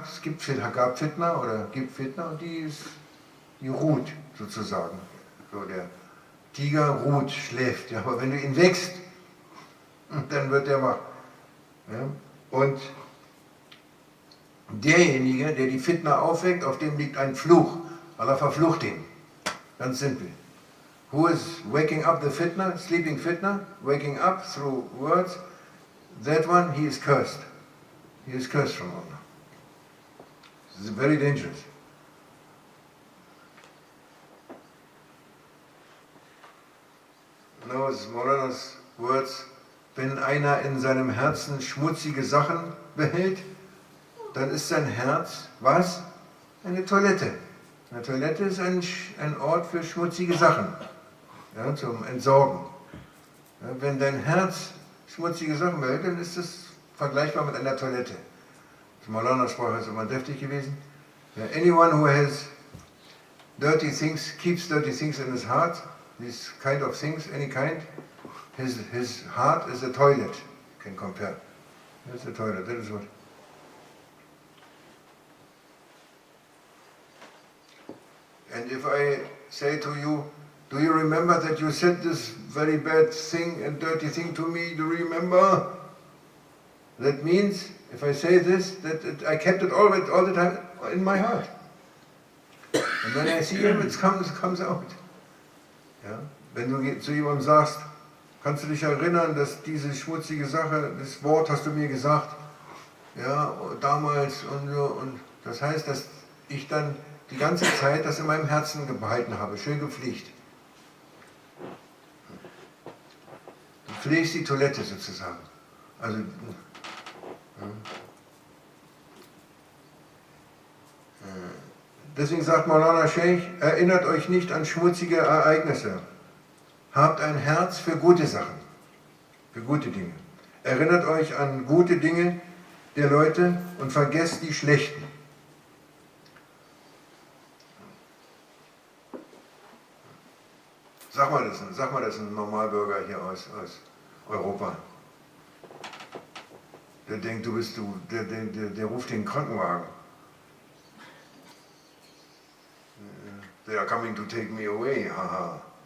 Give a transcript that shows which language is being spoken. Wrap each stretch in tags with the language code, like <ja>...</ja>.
<de>Es gab Fitna oder gibt Fitna und die ruht sozusagen. So, der Tiger ruht, schläft. Ja, aber wenn du ihn wächst, dann wird er wach. Ja? Und derjenige, der die Fitna aufweckt, auf dem liegt ein Fluch. Allah verflucht ihn. Ganz simpel.</de> <en>Who is waking up the fitna, sleeping fitna, waking up through words, that one, he is cursed. He is cursed from Allah. This is very dangerous. Now, it's Maulana's words,</en> <de>wenn einer in seinem Herzen schmutzige Sachen behält, dann ist sein Herz, was? Eine Toilette. Eine Toilette ist ein Ort für schmutzige Sachen, ja, zum Entsorgen. Ja, wenn dein Herz schmutzige Sachen behält, dann ist es vergleichbar mit einer Toilette. Die Maulana-Sprache ist immer deftig gewesen.</de> <en>Ja, anyone who has dirty things, keeps dirty things in his heart, these kind of things, any kind, his heart is a toilet. You can compare. It's a toilet, that is what. And if I say to you, do you remember that you said this very bad thing and dirty thing to me? Do you remember? That means, if I say this, that I kept it all the time in my heart. And when I see him, it comes out. Ja?</en> <de>Wenn du zu jemandem sagst, kannst du dich erinnern, dass diese schmutzige Sache, das Wort hast du mir gesagt, ja, damals und so, und das heißt, dass ich dann die ganze Zeit das in meinem Herzen behalten habe, schön gepflegt. Du pflegst die Toilette sozusagen. Also, deswegen sagt Maulana Sheikh, erinnert euch nicht an schmutzige Ereignisse. Habt ein Herz für gute Sachen, für gute Dinge. Erinnert euch an gute Dinge der Leute und vergesst die schlechten. Sag mal das ein Normalbürger hier aus Europa. Der denkt, der ruft den Krankenwagen.</de> <en>They are coming to take me away, haha.</en>